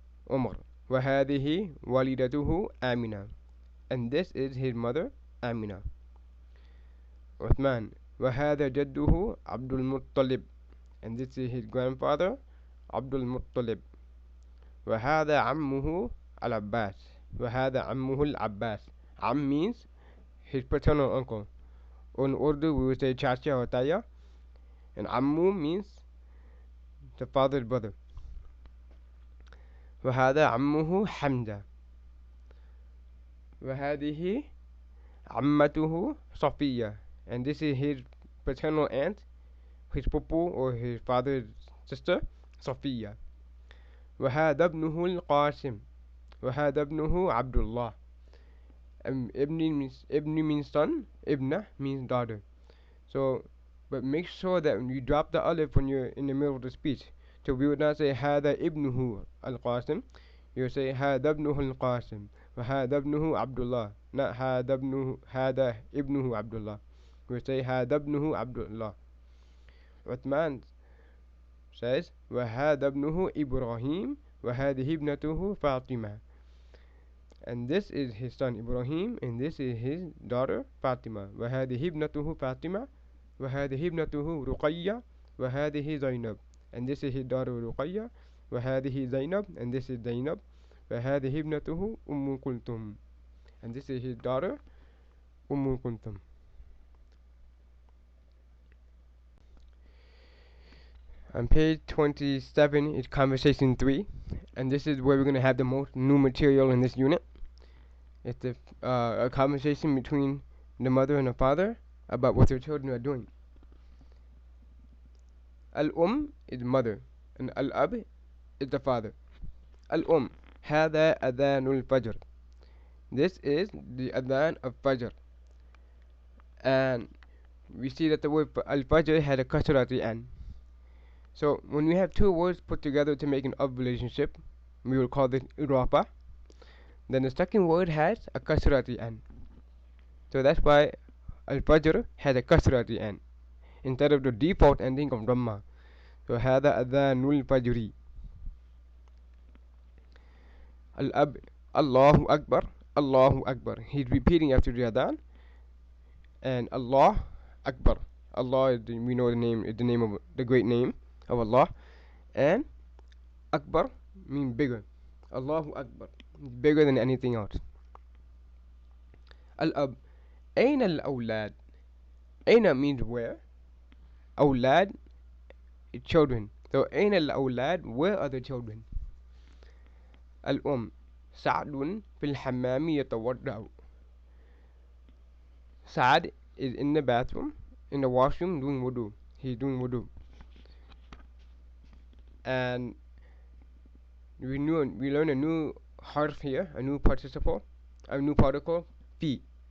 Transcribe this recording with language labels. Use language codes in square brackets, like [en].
[en] Umar, [ar] وهذه والدته [en] Amina, and this is his mother, Amina. Uthman, [ar] وهذا جده عبد المطلب, [en] and this is his grandfather, Abdul Muttalib. [ar] وهذا عمه العباس, وهذا عمه العباس. [en] Am means his paternal uncle. In Urdu we would say chacha or taya, and ammu means the father's brother. [ar] وهذا عمه حمزة, وهذه عمته صفية, [en] and this is his paternal aunt, his pupu or his father's sister, Sophia. [ar] وهذا ابنه القاسم, وهذا ابنه عبد الله. [en] Ibni means son, Ibna means daughter. So, but make sure that you drop the alif when you're in the middle of the speech. So we would not say [ar] هذا ابنه القاسم. [en] You would say [ar] هذا ابنه القاسم, وهذا ابنه عبد الله. Not هذا ابنه عبد الله. [en] We would say [ar] هذا ابنه عبد الله. Uthman says وهذا ابنه إبراهيم, وهذه ابنته فاطمة. [en] And this is his son Ibrahim, and this is his daughter Fatima. [ar] وهذه ابنته فاطمة, وهذه ابنته رقية, وهذه زينب. [en] And this is his daughter Ruqayya, [ar] وهذه زينب, [en] and this is Zainab, [ar] وهذه ابنته أم كلثوم, [en] and this is his daughter كلثوم. On page 27 is conversation 3, and this is where we're going to have the most new material in this unit. It's a conversation between the mother and the father about what their children are doing. Al-Um is mother, and Al-Ab is the father. [ar] Al-Um, هذا أذان الفجر. [en] This is the adhan of Fajr. And we see that the word Al-Fajr had a kasra at the end. So when we have two words put together to make an of relationship, we will call this Irapa. Then the second word has a kasra at the end. So that's why Al-Fajr has a kasra at the end, instead of the default ending of Dhamma. [ar] So هذا أذان الفجر. Al-Ab, Allahu Akbar, Allahu Akbar. [en] He's repeating after the adhan. And Allah Akbar. Allah, we know the name, is the name of the great name of Allah. And Akbar means bigger. Allahu Akbar, bigger than anything else. [ar] Al-Ab, أين الأولاد? [en] أين means where. أولاد, children. [ar] So أين الأولاد? [en] Where are the children? [ar] Al-Um, سعد في الحمام يتوضأ. [en] Sa'd is in the bathroom, in the washroom, doing wudu. He's doing wudu. And we learn a new harf here, a new participle, a new particle, fi.